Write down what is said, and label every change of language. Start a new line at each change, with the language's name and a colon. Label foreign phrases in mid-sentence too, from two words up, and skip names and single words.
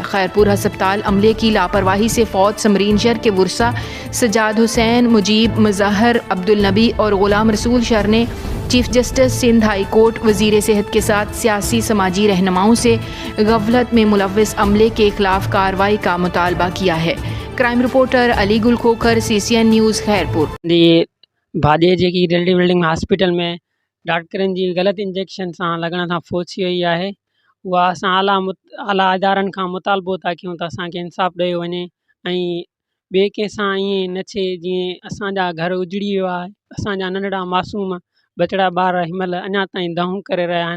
Urdu: خیرپور ہسپتال عملے کی لاپرواہی سے فوت سمرین شر کے ورثاء سجاد حسین، مجیب، مظہر، عبدالنبی اور غلام رسول شر نے چیف جسٹس سندھ ہائی کورٹ، وزیر صحت کے ساتھ سیاسی سماجی رہنماؤں سے غفلت میں ملوث عملے کے خلاف کارروائی کا مطالبہ کیا ہے. کرائم رپورٹر علی گل کھوکھر، CCN نیوز خیرپور.
Sindhi: بھاڄي جيڪي لیڊي ويلنگٹن ہاسپٹل میں ڊاڪٽرن جي غلط انجيڪشن سان لڳڻ سان فوت ٿي وئي آهي. اها اسان اعلیٰ ادارن کان مطالبو था कयूं त असांखे इंसाफ़ ॾियो वञे ऐं ॿिए कंहिं सां ईअं न थिए जीअं असांजा घर उजड़ी वियो आहे. असांजा नंढड़ा मासूम बचड़ा ॿार हिनमहिल अञा ताईं दऊं करे रहिया आहिनि.